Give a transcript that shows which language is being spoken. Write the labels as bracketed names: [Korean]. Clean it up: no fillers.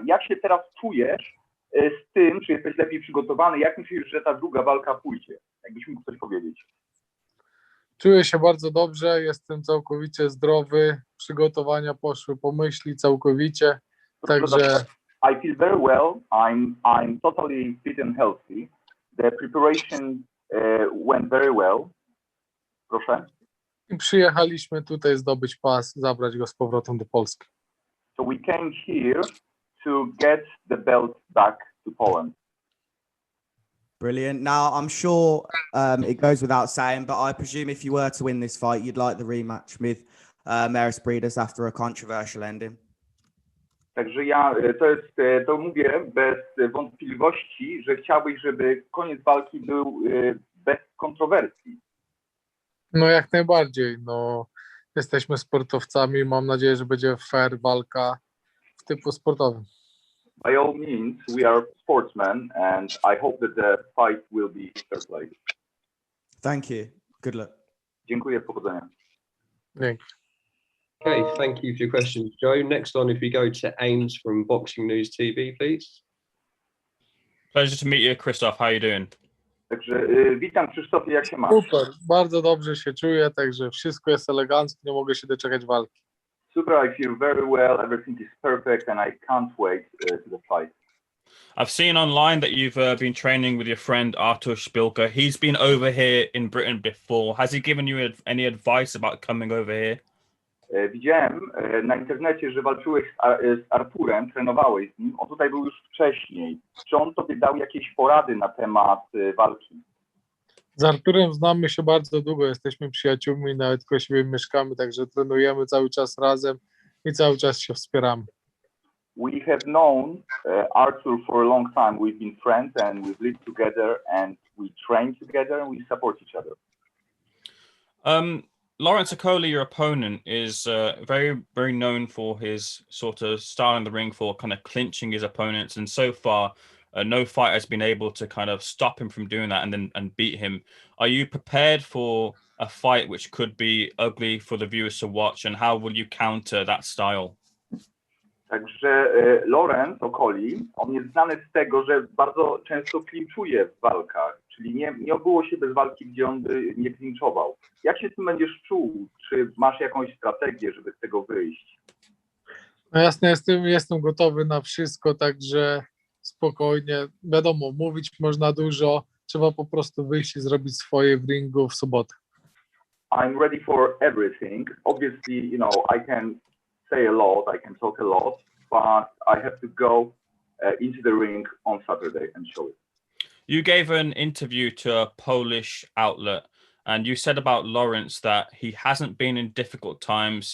[Polish] Jak się teraz czujesz z tym, czy jesteś lepiej przygotowany? Jak myślisz, że ta druga walka pójdzie? Jakbyś mógł coś powiedzieć? Czuję się bardzo dobrze, jestem całkowicie zdrowy, przygotowania poszły po myśli całkowicie, także... [English] I feel very well. I'm totally fit and healthy. The preparation went very well. [Polish] Proszę. I przyjechaliśmy tutaj zdobyć pas, zabrać go z powrotem do Polski. [English] So we came here to get the belt back to Poland. Brilliant. Now, I'm sure it goes without saying, but I presume if you were to win this fight, you'd like the rematch with Maris Briedis after a controversial ending. [Polish] Także ja to mówię bez wątpliwości, że chciałbyś, żeby koniec walki był bez kontrowersji. No jak najbardziej, no jesteśmy sportowcami, mam nadzieję, że będzie fair walka w typu sportowym. [English] By all means, we are sportsmen and I hope that the fight will be fair play. Thank you. Good luck. [Polish] Dziękuję, powodzenia. Dzięki. [English] Okay, thank you for your questions, Joe. Next on, if we go to Ames from Boxing News TV, please. Pleasure to meet you, Krzysztof. How are you doing? [Polish] Także witam, Krzysztofie, jak się masz? Super, bardzo dobrze się czuję, także wszystko jest elegancko, nie mogę się doczekać walki. [English] Super, I feel very well, everything is perfect and I can't wait to the fight. I've seen online that you've been training with your friend Artur Szpilka. He's been over here in Britain before. Has he given you any advice about coming over here? [Polish] Widziałem na internecie, że walczyłeś z Arturem, trenowałeś z nim. On tutaj był już wcześniej. Czy on tobie dał jakieś porady na temat walki? Z Arturem znamy się bardzo długo, jesteśmy przyjaciółmi, nawet koło siebie mieszkamy, także trenujemy cały czas razem i cały czas się wspieramy. [English] We have known Artur for a long time. We've been friends and we've lived together and we train together and we support each other. Lawrence Okolie, your opponent, is very, very known for his sort of style in the ring, for kind of clinching his opponents. And so far, no fight has been able to kind of stop him from doing that and beat him. Are you prepared for a fight which could be ugly for the viewers to watch? And how will you counter that style? [Polish] Także Lawrence Okolie, on jest znany z tego, że bardzo często klinczuje w walkach, czyli nie obyło się bez walki, gdzie on by nie klinczował. Jak się z tym będziesz czuł? Czy masz jakąś strategię, żeby z tego wyjść? No jasne, jestem gotowy na wszystko, także spokojnie. Wiadomo, mówić można dużo, trzeba po prostu wyjść i zrobić swoje w ringu w sobotę. [English] I'm ready for everything. Obviously, you know, I can say a lot, I can talk a lot, but I have to go into the ring on Saturday and show it. You gave an interview to a Polish outlet and you said about Lawrence that he hasn't been in difficult times.